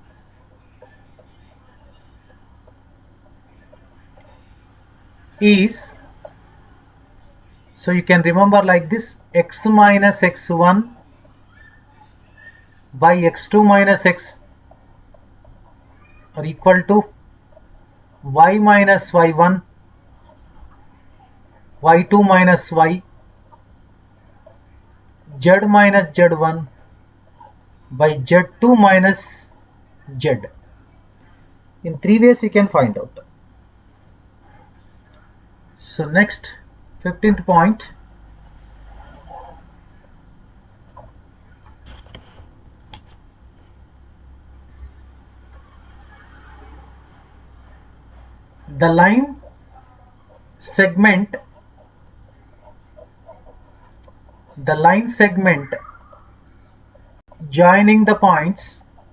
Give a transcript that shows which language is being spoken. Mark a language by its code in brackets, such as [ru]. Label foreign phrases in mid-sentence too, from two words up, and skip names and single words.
[en] is, so you can remember like this, x minus x1 by x2 minus x are equal to y minus y1 y2 minus y z minus z1 by z2 minus z. In 3 ways you can find out. So next, 15th point. The line segment joining the points